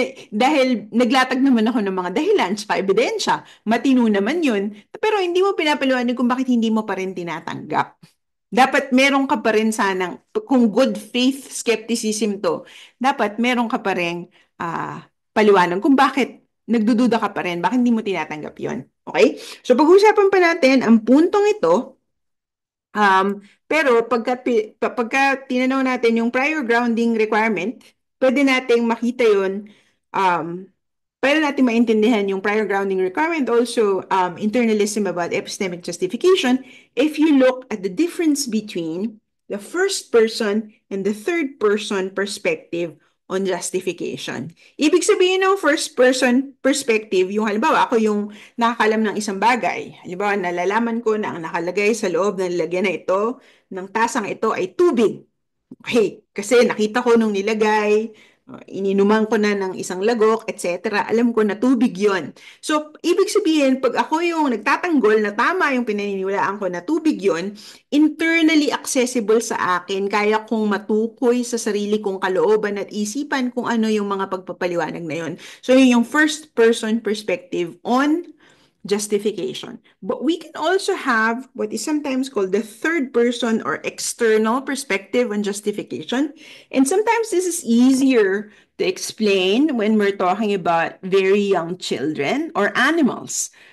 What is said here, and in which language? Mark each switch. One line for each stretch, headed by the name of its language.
Filipino: Dahil naglatag naman ako ng mga dahilan sa ebidensya, matino naman yun, pero hindi mo pinapaliwanag kung bakit hindi mo pa rin tinatanggap. Dapat meron ka pa rin sanang, kung
English: good faith skepticism
Filipino: to, dapat meron ka pa rin paliwanag kung bakit nagdududa ka pa rin, bakit hindi mo tinatanggap yon. Okay? So pag-uusapan pa natin ang puntong ito. Pero pagka tinanaw natin yung
English: prior grounding requirement,
Filipino: pwede nating makita yun, um, pwede natin maintindihan yung
English: prior grounding requirement, also internalism about epistemic justification, if you look at the difference between the first person and the third person perspective on justification.
Filipino: Ibig sabihin ng
English: first person perspective,
Filipino: yung halimbawa ako yung nakakalam ng isang bagay. Halimbawa, nalalaman ko na ang nakalagay sa loob ng lalagyan na ito, ng tasang ito ay tubig. Okay, kasi nakita ko nung nilagay, ininuman ko na ng isang lagok, etc. Alam ko na tubig yon. So, ibig sabihin, pag ako yung nagtatanggol na tama yung pinaniniwalaan ko na tubig yon,
English: internally accessible
Filipino: sa akin, kaya kong matukoy sa sarili kong kalooban at isipan kung ano yung mga pagpapaliwanag na yon.
English: So,
Filipino: yun yung
English: first person perspective on justification. But we can also have what is sometimes called the third person or external perspective on justification. And sometimes this is easier to explain when we're talking about very young children or animals.